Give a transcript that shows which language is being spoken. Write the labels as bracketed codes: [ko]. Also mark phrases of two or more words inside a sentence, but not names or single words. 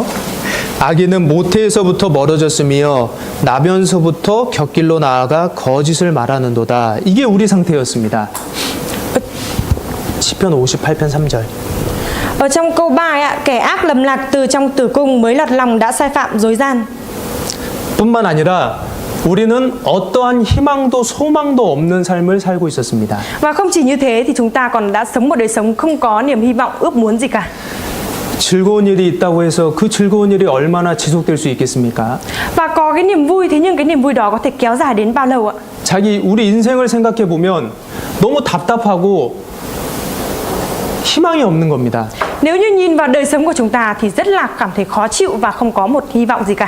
[ko] 아기는 모태에서부터 멀어졌으며 나면서부터 곁길로 나아가 거짓을 말하는도다. 이게 우리 상태였습니다. 시편 58편 3절. [vi] Ở trong câu 3 ạ, kẻ ác lầm lạc từ trong tử cung mới lặt lòng đã sai phạm dối gian. [ko] 뿐만 아니라 우리는 어떠한 희망도 소망도 없는 삶을 살고 있었습니다. [vi] Và không chỉ như thế thì chúng ta còn đã sống một đời sống không có niềm hy vọng, ước muốn gì cả. [ko] 즐거운 일이 있다고 해서 그 즐거운 일이 얼마나 지속될 수 있겠습니까? [vi] Và có cái niềm vui, thế nhưng cái niềm vui đó có thể kéo dài đến bao lâu ạ? [ko] 우리 인생을 생각해 보면 너무 답답하고 희망이 없는 겁니다. [vi] Nếu như nhìn vào đời sống của chúng ta thì rất là cảm thấy khó chịu và không có một hy vọng gì cả.